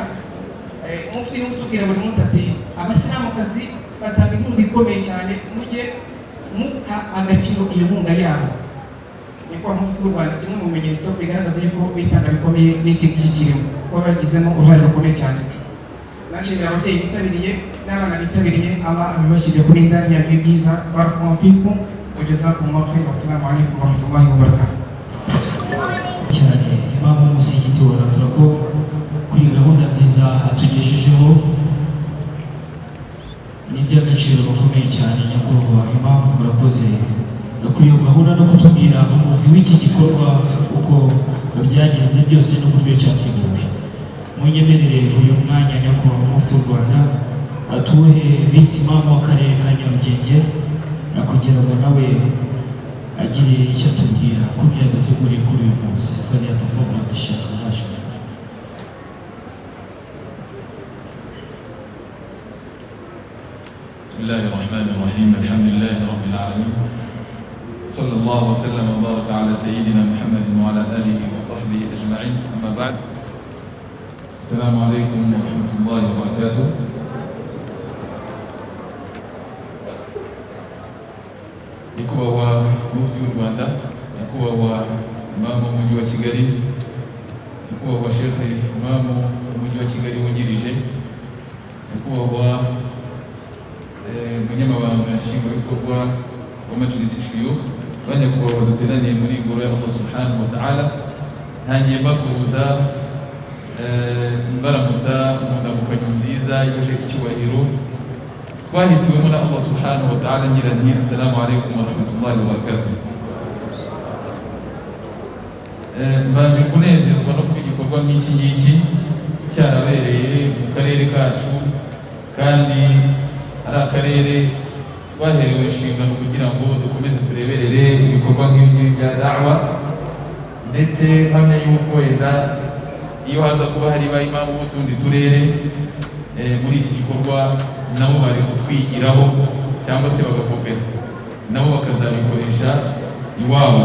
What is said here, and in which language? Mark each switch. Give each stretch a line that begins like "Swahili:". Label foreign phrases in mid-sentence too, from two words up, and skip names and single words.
Kinyarwanda: Mufti ni utubwira buri munsi ati abasilamukazi batanga inkunga ikomeye cyane, mujye muha agaciro iyo nkunga yabo. Nyakubahwa Mufti w'u Rwanda, kimwe mu bimenyetso bigaragaza yuko bitanga bikomeye n'iki ngiki kirimo, kuba bagizemo uruhare rukomeye cyane. Nashimira ababyeyi bitabiriye n'abana bitabiriye, Allah abibashyiriye ku minzani yanyu y'ibyiza.
Arabic: بارك الله فيكم وجزاكم الله خيرا. والسلام عليكم ورحمة الله وبركاته.
Kinyarwanda: cyane imamu w'umusigiti wa Ratracom kuri gahunda nziza atugejejeho, ni iby'agaciro gakomeye cyane. nyakubahwa imamu, murakoze kuri iyo gahunda no kutubwira umuzi w'iki gikorwa uko byagenze byose n'uburyo cyateguwe. Munyemerere uyu mwanya nyakubahwa Mufti w'u Rwanda atuhe visi imamu w'akarere ka Nyarugenge kugira ngo nawe agire icyo atubwira ku byo yaduteguriye kuri uyu munsi. Bariya tuvoma dushaka haje.
Arabic: بسم الله الرحمن الرحيم. الحمد لله رب العالمين. صلى الله وسلم وبارك على سيدنا محمد وعلى آله وصحبه أجمعين. أما بعد، السلام عليكم ورحمة الله وبركاته.
Kinyarwanda: nyakubahwa Mufti w'u Rwanda, nyakubahwa Imamu w'Umujyi wa Kigali, nyakubahwa Sheikh Imamu w'Umujyi wa Kigali wungirije, nyakubahwa Umunyamabanga Nshingwabikorwa wa Majlis Shuyukh, banyakubahwa duteraniye muri ingoro ya
Arabic: الله سبحانه وتعالى,
Kinyarwanda: ntangiye mbasuhuza mbaramutsa mu ndamukanyo nziza yuje icyubahiro twahitiwemo na
Arabic: الله سبحانه وتعالى,
Kinyarwanda: ngira nti
Arabic: السلام عليكم ورحمة الله وبركاته.
Kinyarwanda: Mbaje kunezezwa no kuba igikorwa nk'iki ngiki cyarabereye mu karere kacu, kandi ari akarere twaherewe inshingano kugira ngo dukomeze tureberere ibikorwa nk'ibi bya da'wa, ndetse hamwe y'uko wenda iyo haza kuba hari imamu b'utundi turere muri iki gikorwa nabo bari kutwigiraho cyangwa se bagakopera, nabo bakazabikoresha iwabo.